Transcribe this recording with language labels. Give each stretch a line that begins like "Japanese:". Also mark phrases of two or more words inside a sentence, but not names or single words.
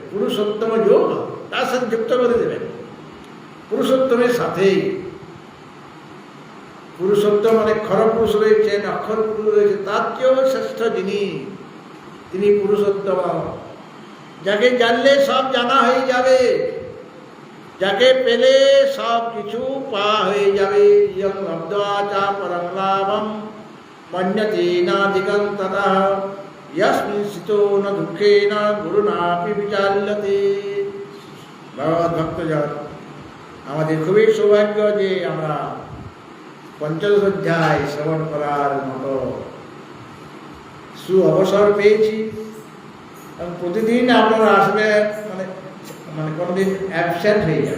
Bangla: পুরুষোত্তম যোগ তার সাথে যুক্ত করে দেবেন। পুরুষোত্তমের সাথেই, পুরুষোত্তম অনেক খরপুরুষ রয়েছেন, অক্ষর পুরুষ রয়েছে, তার চেয়েও শ্রেষ্ঠ যিনি, তিনি পুরুষোত্তম। যাকে জানলে সব জানা হয়ে যাবে, যাকে পেলে সব কিছু পাওয়া হয়ে যাবে।
Sanskrit: ইয়ং লব্ধ্বা পরম লাভম মন্যতে নাধিকং ততঃ यस्मिन् स्थितो न दुःखेन गुरुनापि विचाल्यते।
Bangla: ভগবত ভক্তজন, আমাদের খুবই সৌভাগ্য যে আমরা পঞ্চদশ অধ্যায় শ্রবণ করার মতো অবসর পেয়েছি। এবং প্রতিদিন আপনারা আসবেন, মানে কোনোদিন অ্যাবসেন্ট হয়ে যাবে।